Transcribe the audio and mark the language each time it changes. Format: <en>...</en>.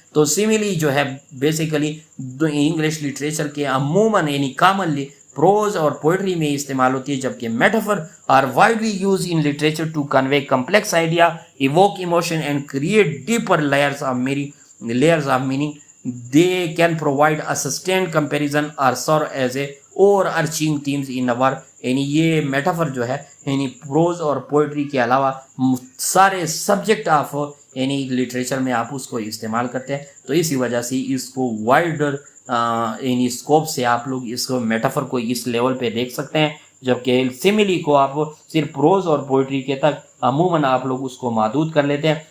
<ur>تو سیملی جو ہے بیسیکلی انگلش لٹریچر کے عموماً یعنی کامنلی پروز اور پوئٹری میں استعمال ہوتی ہے, جبکہ</ur> <en>Metaphor are widely used in literature to convey complex idea, evoke emotion and create deeper layers of meaning. They can provide a sustained comparison or serve as a overarching themes in a work.</en> <ur>یعنی یہ metaphor جو ہے یعنی pros اور poetry کے علاوہ سارے subject of یعنی لٹریچر میں آپ اس کو استعمال کرتے ہیں. تو اسی وجہ سے اس کو وائڈر یعنی اسکوپ سے آپ لوگ اس کو میٹافر کو اس لیول پہ دیکھ سکتے ہیں, جبکہ سیملی کو آپ صرف پروز اور پوئٹری کے تک عموماً آپ لوگ اس کو محدود کر لیتے ہیں.</ur>